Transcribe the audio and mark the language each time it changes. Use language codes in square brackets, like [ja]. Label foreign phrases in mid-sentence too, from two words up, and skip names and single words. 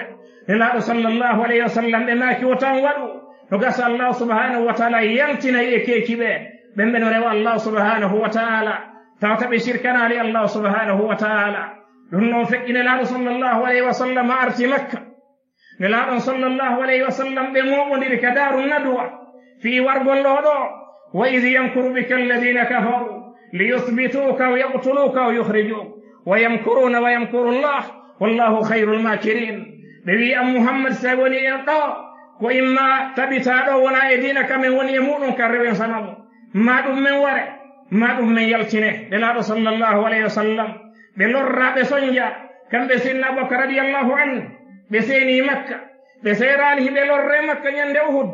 [ff] nelaɗo [ar] صلى الله عليه وسلم [ff] ɓe maaki o tan waɗu no gasa Allah [ar] سبحانه وتعالى [ff] yaltinayi e keeki ɓe ɓen no rewa Allah [ar] سبحانه وتعالى [ff] tawta ɓe shirkanali Allah [ar] سبحانه وتعالى. [ff] ɗum noon feƴƴi nelaɗo [ar] صلى الله عليه وسلم [ff] arti makka. nelaɗon [ar] صلى الله عليه وسلم [ff] ɓe moɓodiri ka daru nadwa fi wargol ɗo ɗo [ar] وإذ يمكر بك الذين كفروا ليثبتوك أو يقتلوك أو يخرجوك ويمكرون ويمكر الله والله خير الماكرين. [ff] ɓe wi am muhammad sa woni en ɗo ko imma tabitaɗo wona e dina kamen woni e muɗum kan rewen sanamu ma ɗum men ware ma ɗum men yaltine. nelaɗo [ar] صلى الله عليه وسلم [ff] ɓe lorra ɓe soñja kamɓe sinna abubakar [ar] رضي الله عنه [ff] ɓe seeni makka ɓe seerani hiɓe lorre makka ñande uhud.